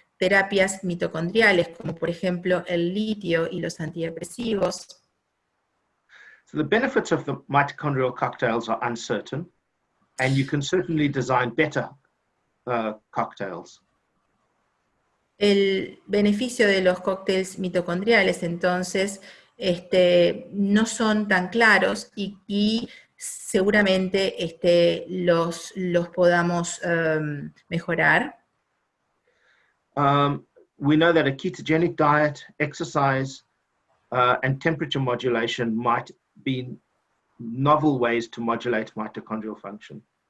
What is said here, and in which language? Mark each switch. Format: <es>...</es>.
<es>terapias mitocondriales, como por ejemplo el litio y los antidepresivos.</es> <en>So the benefits of the mitochondrial cocktails are uncertain, and you can certainly design better cocktails.</en> <es>El beneficio de los cócteles mitocondriales, entonces, no son tan claros y seguramente los podamos mejorar.</es> <en>We know that a ketogenic diet, exercise, and temperature modulation might be novel ways to modulate mitochondrial function.</en>